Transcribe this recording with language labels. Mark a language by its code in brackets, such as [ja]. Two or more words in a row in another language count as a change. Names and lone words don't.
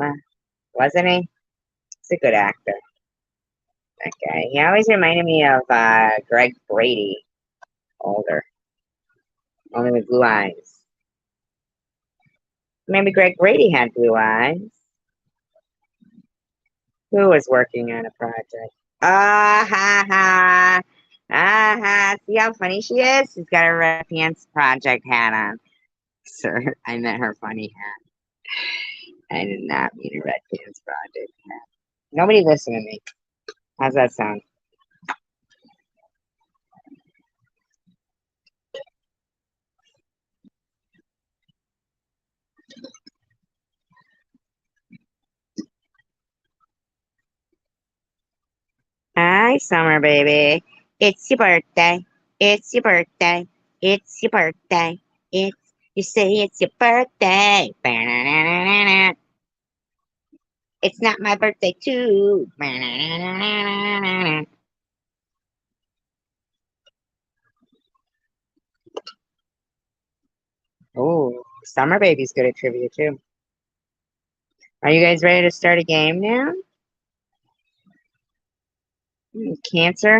[en] Wasn't he? He's a good actor. Okay. He always reminded me of Greg Brady, older, only with blue eyes. Maybe Greg Brady had blue eyes. Who was working on a project? Ah ha ha. Ah ha. See how funny she is? She's got her red pants project hat on. Sir, I meant her funny hat. I did not mean a red pants project hat. Nobody listen to me. How's that sound? Hi, summer baby. It's your birthday. It's your birthday. It's your birthday. It's you say it's your birthday. Ba-na-na-na-na-na. It's not my birthday too. Ba-na-na-na-na-na-na. Oh, summer baby's good at trivia too. Are you guys ready to start a game now? Cancer?